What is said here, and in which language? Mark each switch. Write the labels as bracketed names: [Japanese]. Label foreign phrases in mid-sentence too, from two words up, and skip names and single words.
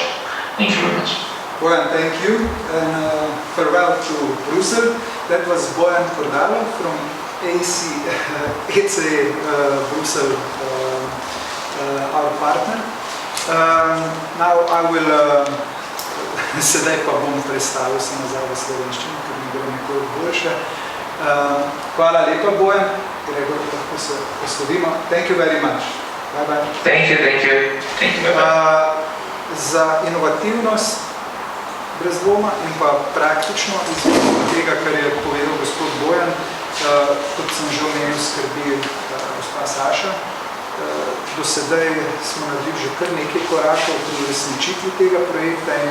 [English] Thank you very much. Bojan, thank you, and farewell to Brussels. That was Bojan Kordalo from ECA Brussels, our partner. Now I will, [Slovenian] sedaj pa bom predstavil se nazaj v slovenščini, ker mi gre nekoliko boljše. Hvala lepa, Bojan. Gregor, lahko se poslovimo. [English] Thank you very much. Bye bye. Thank you. Thank you. [Slovenian] Za inovativnost, brez dvoma, in pa praktično izvedbo tega, kar je povedal gospod Bojan, kot sem že omenil, skrbi gospa Saša. Do sedaj smo naredili že kar nekaj korakov pri uresničitvi tega projekta, in